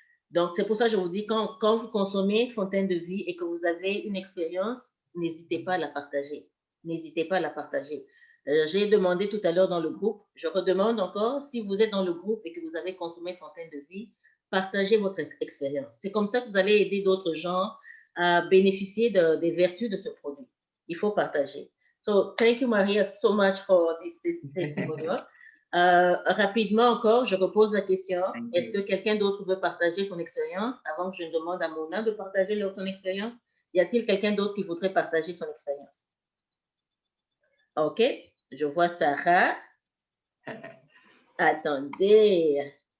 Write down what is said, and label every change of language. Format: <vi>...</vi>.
<fr>Donc, c'est pour ça que je vous dis, quand vous consommez Fontaine de Vie et que vous avez une expérience, n'hésitez pas à la partager. N'hésitez pas à la partager. J'ai demandé tout à l'heure dans le groupe, je redemande encore, si vous êtes dans le groupe et que vous avez consommé Fontaine de Vie, partagez votre expérience. C'est comme ça que vous allez aider d'autres gens à bénéficier des vertus de ce produit. Il faut partager.</fr> <en>So, thank you, Maria, so much for this testimonial.</en> <fr>Rapidement encore, je repose la question. Est-ce que quelqu'un d'autre veut partager son expérience avant que je demande à Mona de partager son expérience? Y a-t-il quelqu'un d'autre qui voudrait partager son expérience? OK. Je vois Sarah. Attendez.</fr>